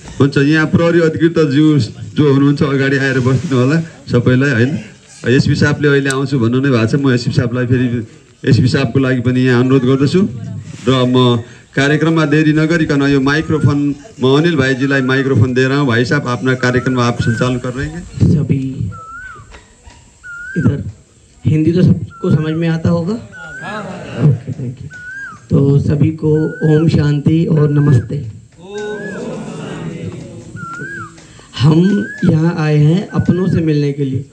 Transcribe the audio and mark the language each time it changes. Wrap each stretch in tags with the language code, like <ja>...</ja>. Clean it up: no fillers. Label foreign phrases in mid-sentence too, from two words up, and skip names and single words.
<ne>हुन्छ, यहाँ प्रहरी अधिकृत ज्यू जो हुनुहुन्छ अगाडि आएर बस्नु होला सबैलाई हैन। एसपी साहबले अहिले आउँछु भन्नु नै भएको छ। म एसपी साहबलाई फेरि एसपी साहबको लागि पनि यहाँ अनुरोध गर्दछु र म कार्यक्रममा देरी नगरिकन यो माइक्रोफोन म अनिल भाईजीलाई</ne> <hi>माइक्रोफोन दे रहा हूँ। भाई साहब अपना कार्यक्रम आप संचालन कर रहे हैं। सभी इधर हिंदी तो सबको समझ में आता होगा?</hi> <en>OK, thank you.</en> <hi>तो सभी को ओम शांति और नमस्ते। हम यहाँ आए हैं अपनों से मिलने के लिए।</hi>